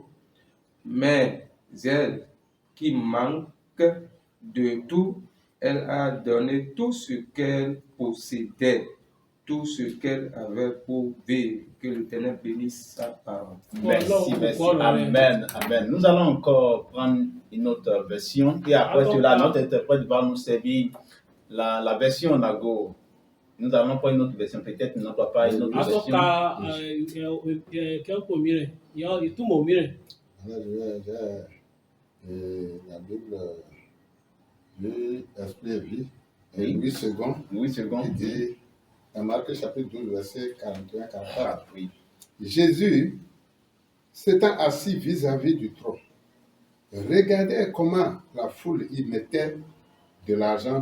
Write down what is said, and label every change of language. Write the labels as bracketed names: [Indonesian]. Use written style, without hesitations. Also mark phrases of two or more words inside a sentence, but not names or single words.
[French] Mais elle, qui manque de tout, elle a donné tout ce qu'elle possédait, tout ce qu'elle avait pour vivre. Que l'Éternel bénisse sa parole. Merci, merci. Amen, amen. Nous allons encore prendre une autre version et après cela, notre interprète va nous servir la version Nago. Nous allons prendre une autre version, peut-être nous n'avons pas une autre version. [Yoruba] Asọ́ka kẹ́kọ̀ọ́ mìíràn, ìtumọ̀ mìíràn. [French] La Bible, l'Esprit et vie, Oui. Louis II, Oui, second. qui dit, dans Marc chapitre 12, verset 41-44, Oui. Jésus s'étant assis vis-à-vis du trône, regardez comment la foule y mettait de l'argent.